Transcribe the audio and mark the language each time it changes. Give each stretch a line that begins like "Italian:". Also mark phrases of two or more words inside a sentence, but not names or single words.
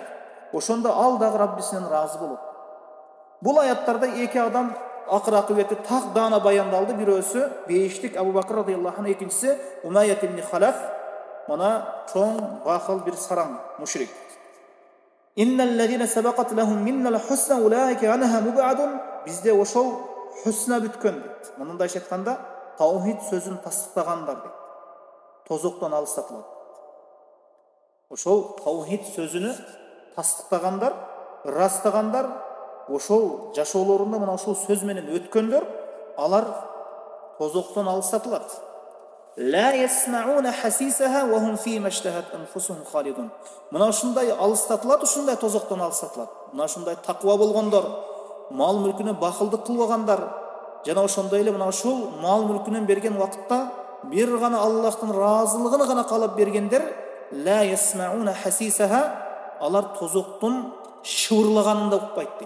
Kyrgyz: Ошондо ал дагы Раббисинен ыраазы болот. Бул аяттарда эки адам акыр акыбети так даана баяндалды. Бирөөсү бейиштик Абу Бакр
Arabic: رضي الله عنه,
Kyrgyz: экинчиси Умайят ибн Халаф, мына чоң бакыл бир сараң мушрик.
Arabic: إن الذين سبقت لهم منا الحسنى أولئك عنها مبعدون.
Kyrgyz: Бизде ошол хусна бүткөн дейт. Мындайча айтканда, таухид сөзүн тастыктагандар дейт. Тозоктон алыстатылат. Ошол таухид сөзүнү тастыктагандар, ырастагандар, ошол жашоолорунда мына ошол сөз менен өткөндөр, алар тозоктон алыстатылат.
Arabic: لا يسمعون حسيسها وهم في ما اشتهت أنفسهم خالدون.
Kyrgyz: Мына ушундай алыстатылат, ушундай тозоктон алыстатылат. Мына ушундай таква болгондор, мал мүлкүнө бакылдык кылбагандар, жана ошондой эле мына ушул мал мүлкүнөн берген убакытта бир гана Аллахтын ыраазылыгын гана каалап бергендер,
Arabic: لا يسمعون حسيسها,
Kyrgyz: алар тозоктун шыбырлаганын да укпайт дейт.